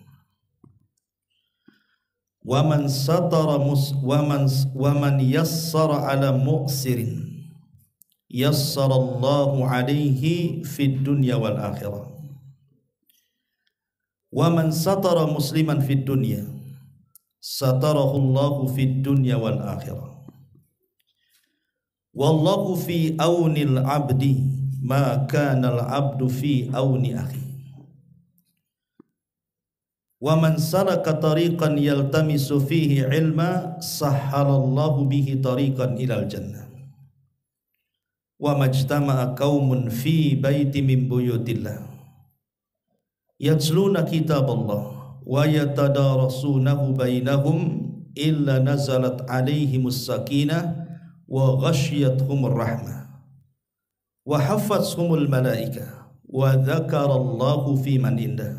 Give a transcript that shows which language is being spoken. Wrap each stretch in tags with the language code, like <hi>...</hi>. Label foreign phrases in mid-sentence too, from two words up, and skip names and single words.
<ar>ومن ستر ومن يسر على معسر يسر الله عليه في الدنيا والآخرة. ومن ستر مسلما في الدنيا ستره الله في الدنيا والآخرة. والله في عون العبد ما كان العبد في عون أخيه. ومن سلك طريقا يلتمس فيه علما سهل الله به طريقا إلى الجنة. وما اجتمع قوم في بيت من بيوت الله يتلون كتاب الله ويتدارسونه بينهم إلا نزلت عليهم السكينة وغشيتهم الرحمة وحفتهم الملائكة وذكرهم الله فيمن عنده.</ar>